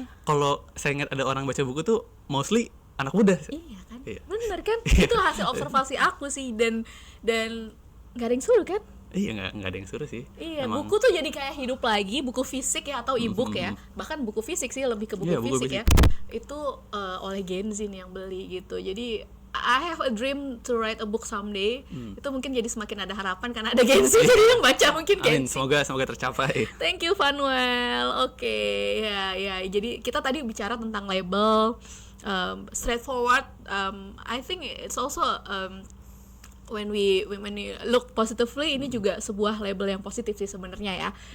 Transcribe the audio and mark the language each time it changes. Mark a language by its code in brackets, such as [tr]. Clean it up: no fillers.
[id] Kalau saya ingat ada orang baca buku tuh mostly anak muda. Iya kan, Iya. bener kan, itu hasil observasi aku sih, dan gak ada yang suruh kan. Iya, nggak ada yang suruh sih. Iya, Emang. buku tuh jadi kayak hidup lagi, buku fisik ya atau e-book ya, bahkan buku fisik sih, lebih ke buku Iya, buku fisik ya. Itu oleh Gen Z nih yang beli gitu. [en] Jadi I have a dream to write a book someday. [id] Itu mungkin jadi semakin ada harapan karena ada Gen Z, jadi yang baca mungkin Gen Z. semoga tercapai. [en] Thank you [id] Fanuel. Oke, ya. Jadi kita tadi bicara tentang label, straightforward. [en] I think it's also when we look positively, [id] ini juga sebuah label yang positif sih sebenarnya ya.